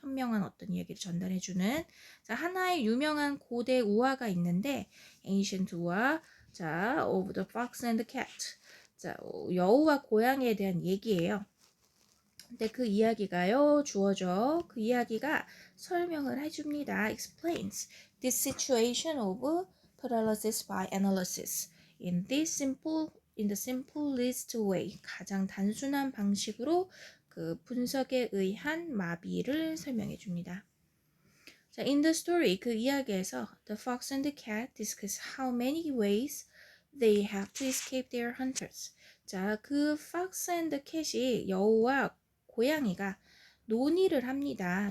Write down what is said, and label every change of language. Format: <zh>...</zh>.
<ko>현명한 어떤 이야기를 전달해주는. 자, 하나의 유명한 고대 우화가 있는데, ancient 우화.</ko> <en>자, of the fox and the cat.</en> <ko>자, 여우와 고양이에 대한 얘기예요. 근데 그 이야기가요, 주어져. 그 이야기가 설명을 해줍니다.</ko> <en>explains this situation of paralysis by analysis in the simplest way.</en> <ko>가장 단순한 방식으로 그 분석에 의한 마비를 설명해 줍니다.</ko> <en>자, in the story, 그 이야기에서 the fox and the cat discuss how many ways they have to escape their hunters.</en> <ko>자, 그 fox and the cat 이, 여우와 고양이가 논의를 합니다.</ko>